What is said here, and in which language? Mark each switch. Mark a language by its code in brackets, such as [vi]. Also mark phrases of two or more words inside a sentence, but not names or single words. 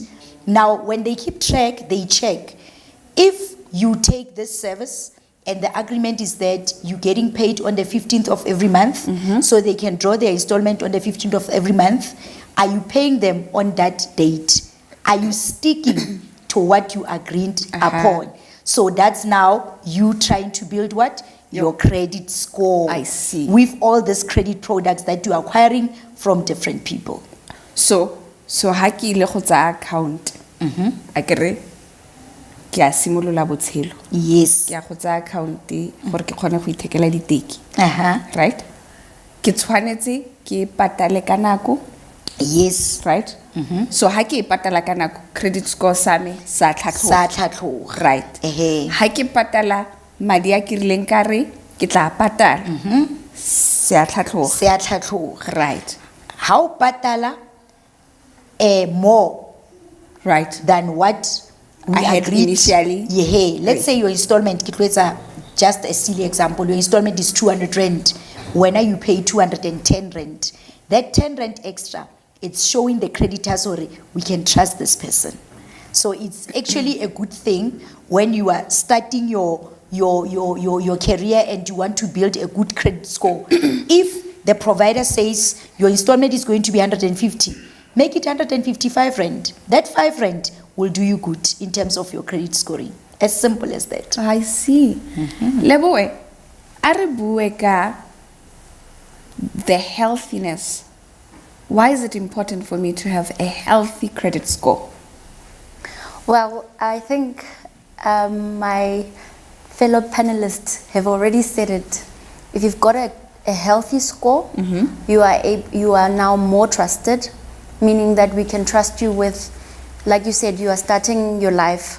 [en] Now, when they keep track, they check. If you take this service and the agreement is that you're getting paid on the 15th of every month, so they can draw their installment on the 15th of every month, are you paying them on that date? Are you sticking to what you agreed upon? So that's now you trying to build what? Your credit score. I see. With all these credit products that you are acquiring from different people. [tn] So ha ke ile go tsa account. A kere ke a simolola botshelo. [en] Yes. [tn] Ke a go tsa account gore ke kgone go ithekela diteki. [en] Right? [tn] Ke tshwanetse ke patale ka nako. [en] Yes. Right? So [tn] ha ke patala ka nako, [en] credit score [tn] sa me sa tlhatlhoga. Sa tlhatlhoga. [en] Right. [tn] Ha ke patala madi a ke rileng ka re ke tla patala. Se a tlhatlhoga. Se a tlhatlhoga. [en] Right. [tn] Ha o patala more [en] Right. than what we I had agreed initially. Yeah, let's Right. say your installment, just a silly example, your installment is 200 rand. When you pay 210 rand, that 10 rand extra, it's showing the creditors, we can trust this person. So it's actually a good thing when you are starting your career and you want to build a good credit score. If the provider says your installment is going to be 150, make it 155 rand. That 5 rand will do you good in terms of your credit scoring. As simple as that. I see. [tn] Leboe, a re bue ka [en] the healthiness. Why is it important for me to have a healthy credit score? Well, I think my fellow panelists have already said it. If you've got a healthy score, you are now more trusted, meaning that we can trust you with, like you said, you are starting your life